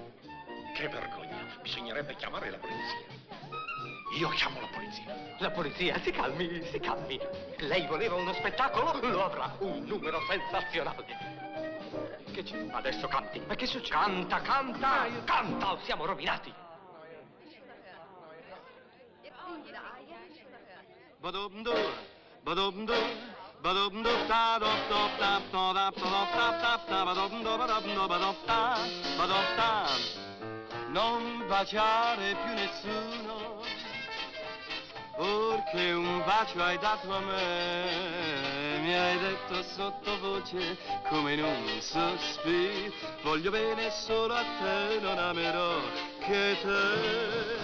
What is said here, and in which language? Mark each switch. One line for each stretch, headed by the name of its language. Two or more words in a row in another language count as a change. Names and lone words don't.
Italian: Che vergogna, bisognerebbe chiamare la polizia. Io chiamo la polizia. La polizia, si calmi, si calmi. Lei voleva uno spettacolo? Lo avrà, un numero sensazionale. Che c'è? Adesso canti. Ma che succede? Canta, canta, canta o siamo rovinati. Badum-do, badum-do, badum-do, da do do da do da do da da badum-do, badum-do, badum-da, badum-da. Non baciare più nessuno, perché un bacio hai dato a me. Mi hai detto sottovoce come in un sospiro, voglio bene solo a te, non amerò che te.